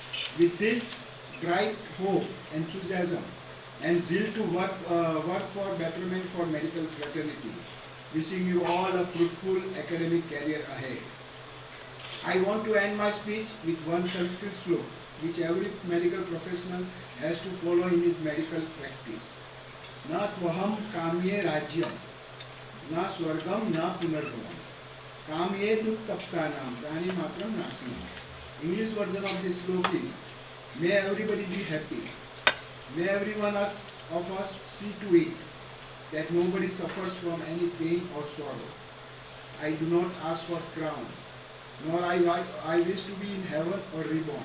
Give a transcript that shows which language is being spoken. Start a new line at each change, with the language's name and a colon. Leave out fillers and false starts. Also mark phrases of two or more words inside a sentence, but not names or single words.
English: With this bright hope, enthusiasm, and zeal to work for betterment for medical fraternity, wishing you all a fruitful academic career ahead. I want to end my speech with one Sanskrit sloka, which every medical professional has to follow in his medical practice.
Sanskrit: न त्वहं कामये राज्यं न स्वर्गं न पुनर्भवम् कामये दुःखतप्तानां प्राणि मात्रं नाशनम्.
English: English version of this sloka is, may everybody be happy. May everyone of us see to it that nobody suffers from any pain or sorrow. I do not ask for crown, nor I wish to be in heaven or reborn.